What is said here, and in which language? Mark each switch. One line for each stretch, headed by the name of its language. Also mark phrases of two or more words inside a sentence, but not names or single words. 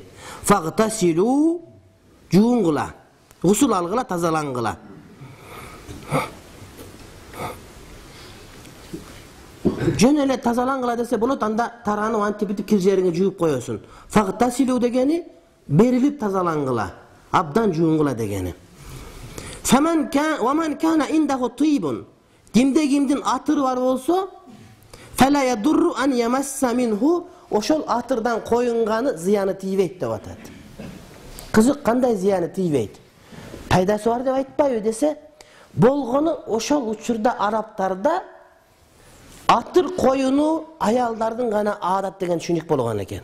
Kyrgyz: Фагтасилу, жууңгула, гусул алгыла, тазалаңгыла. Жөн эле тазалаңгыла десе болот, анда тараны антибитип кир жериңе жууп коесуң. Фагтасилу дегени берилип тазалаңгыла, абдан жууңгула дегени.
Arabic: وَمَنْ كَانَ عِنْدَهُ طِيبٌ
Kyrgyz: Кимдин атыры бар болсо,
Arabic: فَلَا يَدُرُّ أَنْ يَمَسَّ مِنْهُ
Kyrgyz: Ошол атырдан коюнганы зыяны тийбейт деп атат. Кызык, кандай зыяны тийбейт? Пайдасы бар деп айтпайбы десе, болгону ошол учурда арабтарда атыр коюну аялдардын гана адат деген түшүнүк болгон экен.